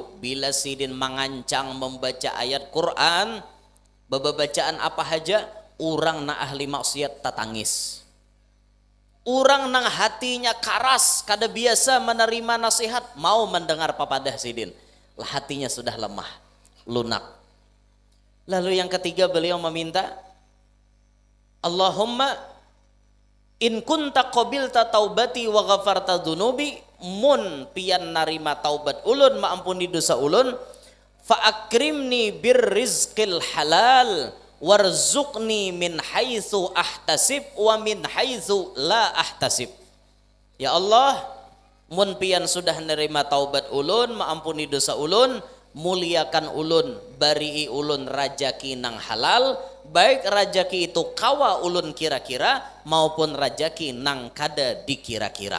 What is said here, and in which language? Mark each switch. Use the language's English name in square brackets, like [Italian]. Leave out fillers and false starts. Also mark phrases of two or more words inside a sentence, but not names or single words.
[Banjar] Bila Sidin mengancang membaca ayat Quran, bacaan apa saja, orang na ahli maksiat tatangis. Orang nang hatinya karas, kada biasa menerima nasihat, mau mendengar papadah Sidin, lah hatinya sudah lemah, lunak. Lalu yang ketiga beliau meminta, [Arabic] اللهم إن كنت قبلت توبتي وغفرت ذنوبي, [Banjar] mun pian narima taubat ulun, maampuni dosa ulun, [Arabic] فأكرمني بالرزق الحلال وارزقني من حيث أحتسب ومن حيث لا أحتسب. [Banjar] Ya Allah, mun pian sudah nerima taubat ulun, maampuni dosa ulun, muliakan ulun, bari ulun rajaki nang halal, baik rajaki itu kawa ulun kira-kira maupun rajaki nang kada dikira-kira.